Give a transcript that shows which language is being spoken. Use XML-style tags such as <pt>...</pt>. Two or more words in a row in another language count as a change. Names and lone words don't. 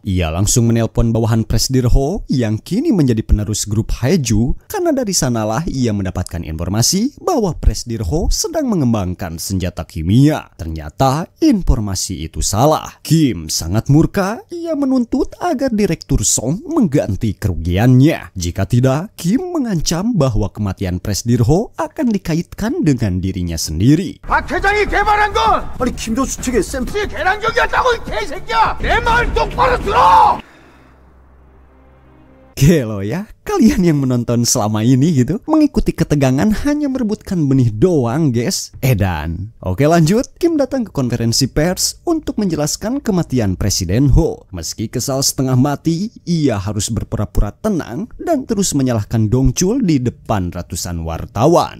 <id>Ia langsung menelpon bawahan Presdir Ho yang kini menjadi penerus grup Haeju, karena dari sanalah ia mendapatkan informasi bahwa Presdir Ho sedang mengembangkan senjata kimia. Ternyata informasi itu salah. Kim sangat murka, ia menuntut agar Direktur Song mengganti kerugiannya. Jika tidak, Kim mengancam bahwa kematian Presdir Ho akan dikaitkan dengan dirinya sendiri.</id> <ko>박 회장이 개발한 건 아니 김도수 측의 샘플 계량적이었다고 이 개새끼야. 내 말 똑바로 들어.</ko> <id>Gelo ya, kalian yang menonton selama ini gitu, mengikuti ketegangan hanya merebutkan benih doang guys. Edan. Oke lanjut, Kim datang ke konferensi pers untuk menjelaskan kematian Presiden Ho. Meski kesal setengah mati, ia harus berpura-pura tenang dan terus menyalahkan Dongchul di depan ratusan wartawan.</id>